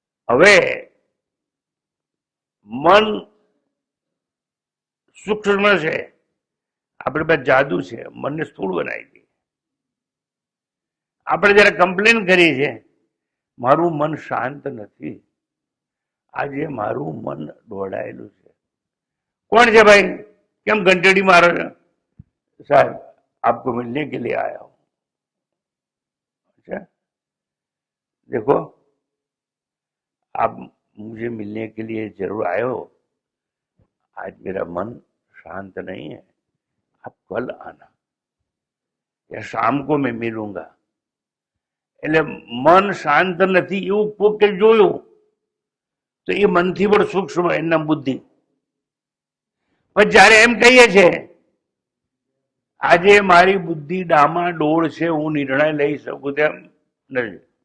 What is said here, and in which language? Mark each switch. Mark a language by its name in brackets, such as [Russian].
[Gujarati] હવે મન સૂક્ષ્મ છે, આપણી પાસે જાદુ છે, મનને સ્થૂળ બનાવી દે. આપણે જયારે કમ્પ્લેન કરીએ છીએ, મારું મન શાંત નથી, આજે મારું મન દોડાયેલું છે. કોણ છે ભાઈ? કેમ ઘંટડી મારો છો? [Hindi] સાહેબ आपको मिलने के लिए आया हूं. अच्छा देखो, आप मुझे मिलने के लिए जरूर आए हो, आज मेरा मन शांत नहीं है, आप कल आना या शाम को मैं मिलूंगा. [Gujarati] એટલે મન શાંત નથી એવું કોકે જોયું તો એ મનથી પણ સૂક્ષ્મ એના બુદ્ધિ. પણ જયારે એમ કહીએ છે આજે મારી બુદ્ધિ ડામા ડોળ છે, હું નિર્ણય લઈ શકું તેમ નથી.